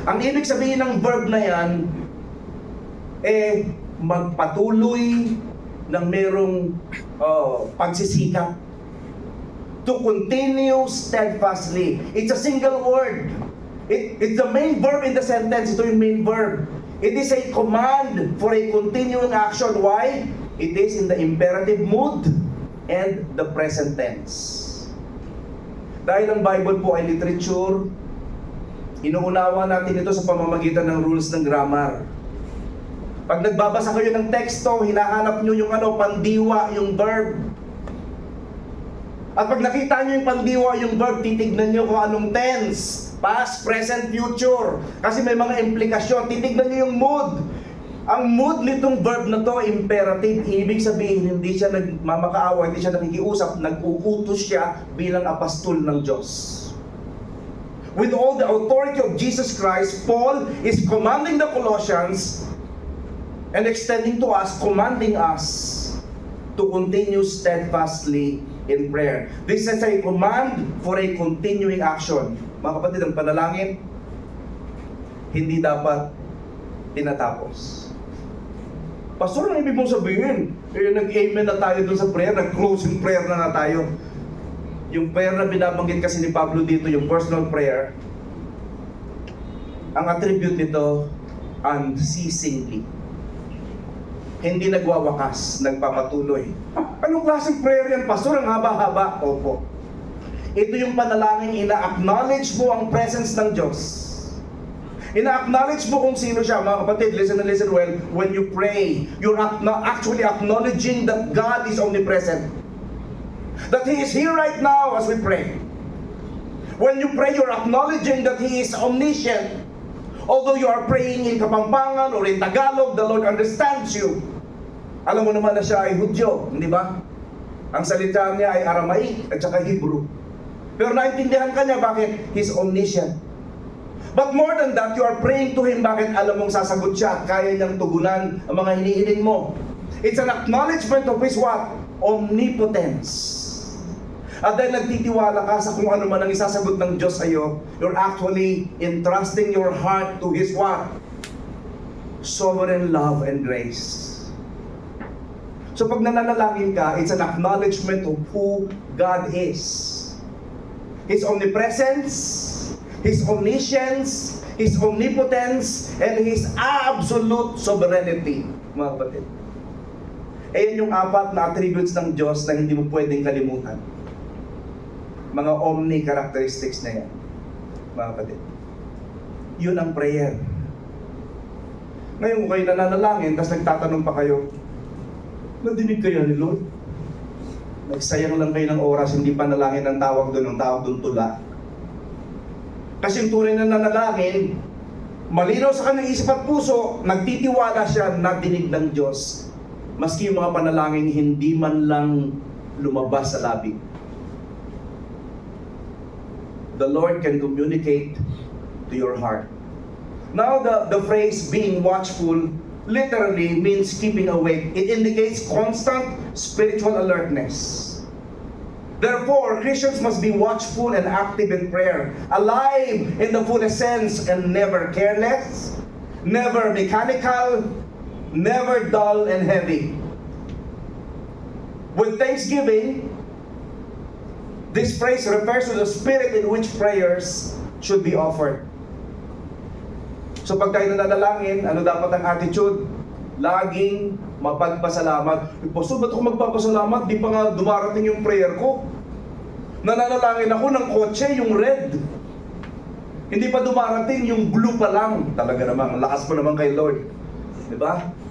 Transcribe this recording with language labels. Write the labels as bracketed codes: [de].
[tl] Ang ibig sabihin ng verb na yan, magpatuloy ng merong pagsisikap. [en] To continue steadfastly. It's a single word. It's the main verb in the sentence. [tl] Ito yung main verb. [en] It is a command for a continuing action. Why? It is in the imperative mood and the present tense. [tl] Dahil ang Bible po ay literature, inuunawa natin ito sa pamamagitan ng rules ng grammar. Pag nagbabasa kayo ng teksto, hinahanap nyo yung pandiwa, yung verb. At pag nakita nyo yung pandiwa, yung verb, titignan nyo kung anong tense. [en] Past, present, future. [tl] Kasi may mga implikasyon. Titignan nyo yung mood. Ang mood nitong verb na to, imperative. Ibig sabihin, hindi siya nagmamakaawa, hindi siya nakikiusap, nag-uutos siya bilang apostol ng Diyos. [en] With all the authority of Jesus Christ, Paul is commanding the Colossians and extending to us, commanding us to continue steadfastly in prayer. This is a command for a continuing action. [tl] Mga kapatid, ang panalangin, hindi dapat tinatapos. Pastor, ang ibig mong sabihin, nag-amen na tayo dun sa prayer, nag-closing prayer na tayo. Yung prayer na binabanggit kasi ni Pablo dito, yung personal prayer, ang attribute nito, unceasingly. Hindi nagwawakas, nagpapatuloy. Anong klaseng prayer yan, Pastor? Ang haba-haba. Opo. Ito yung panalangin, ina-acknowledge mo ang presence ng Diyos. Ina-acknowledge mo kung sino siya. Mga kapatid, [en] listen and listen well. When you pray, you're actually acknowledging that God is omnipresent. That He is here right now as we pray. When you pray, you're acknowledging that He is omniscient. Although you are praying in Kapampangan or in Tagalog, the Lord understands you. [tl] Alam mo naman na siya ay Hudyo, hindi ba? Ang salita niya ay Aramaic at saka Hebrew. Pero naintindihan ka niya, bakit? [en] He's omniscient. But more than that, you are praying to Him, bakit? [tl] Alam mong sasagot siya at kaya niyang tugunan ang mga hinihiling mo. [en] It's an acknowledgement of His what? Omnipotence. [tl] At dahil nagtitiwala ka sa kung ano man ang isasagot ng Diyos sa iyo, [en] you're actually entrusting your heart to His what? Sovereign love and grace. [tl] So pag nananalangin ka, [en] it's an acknowledgement of who God is. His omnipresence, His omniscience, His omnipotence, and His absolute sovereignty, mga kapatid. [tl] Ayan yung apat na attributes ng Diyos na hindi mo pwedeng kalimutan. Mga omni characteristics na yan, mga kapatid. Yun ang prayer. Ngayon kung kayo nananalangin, tapos nagtatanong pa kayo, nadinig kaya ni Lord? Nagsayang lang kayo ng oras, hindi pa nalangin ang tawag doon tula. Kasi yung tunay na nanalangin, malinaw sa kanyang isip at puso, nagtitiwala siya na dinig ng Diyos. Maski yung mga panalangin, hindi man lang lumabas sa labi. [en] The Lord can communicate to your heart. Now, the phrase being watchful literally means keeping awake. It indicates constant spiritual alertness. Therefore, Christians must be watchful and active in prayer, alive in the fullest sense and never careless, never mechanical, never dull and heavy. With thanksgiving, this phrase refers to the spirit in which prayers should be offered. [tl] So pag tayo nananalangin, ano dapat ang attitude? Laging mapagpasalamat. Pastor, ba't ako magpapasalamat? Di pa nga dumarating yung prayer ko. Nananalangin ako ng kotse, yung red. Hindi pa dumarating yung blue pa lang. Talaga namang, lakas pa naman kay Lord. Di Di ba?